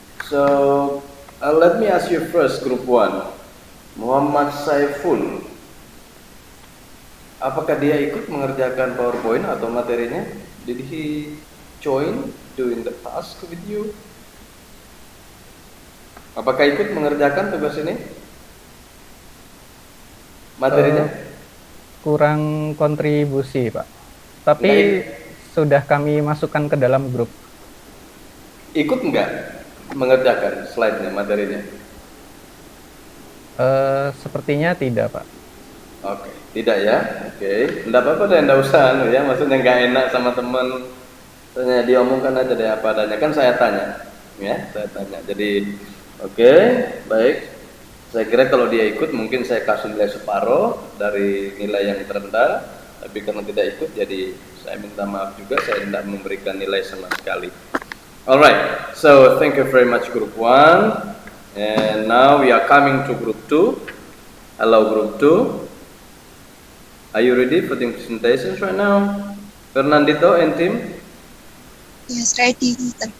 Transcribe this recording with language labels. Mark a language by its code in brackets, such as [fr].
[en] So let me ask you first, Group 1. [id] Muhammad Saiful, apakah dia ikut mengerjakan PowerPoint atau materinya? [en] Did he join doing the task with you? [id] Apakah ikut mengerjakan tugas ini? Materinya? Kurang kontribusi, Pak. Tapi sudah kami masukkan ke dalam grup. Ikut enggak mengerjakan slide-nya, materinya? Sepertinya tidak, Pak. Oke, tidak ya. Oke, enggak apa-apa deh, enggak usah ya. Maksudnya nggak enak sama teman. Tanya diomongkan aja deh apa adanya. Kan saya tanya, ya, saya tanya. Jadi, oke, baik. Saya kira kalau dia ikut mungkin saya kasih nilai separuh dari nilai yang terendah. Tapi karena tidak ikut, jadi saya minta maaf juga. Saya tidak memberikan nilai sama sekali. [en] Alright, so thank you very much, Group 1. And now we are coming to Group 2. Hello, Group 2. Are you ready for the presentations right now? Fernandito and team? Yes, ready, Mister.